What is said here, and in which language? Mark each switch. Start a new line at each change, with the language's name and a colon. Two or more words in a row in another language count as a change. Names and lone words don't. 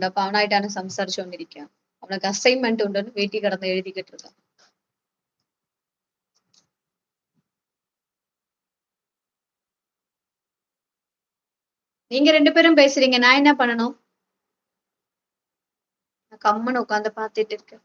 Malayalam: അപ്പൊ അവനായിട്ടാണ് സംസാരിച്ചുകൊണ്ടിരിക്കുക. അവനക്ക് അസൈൻമെന്റ് ഉണ്ടെന്ന് വീട്ടിൽ കിടന്ന് എഴുതിക്കിட்டு இருக்கான்.
Tamil: நீங்க 2 பேரும் பேசுறீங்க. நான் என்ன பண்ணணும்? நான் கம்முன்னு உட்கார்ந்து பார்த்துட்டு இருக்கேன்.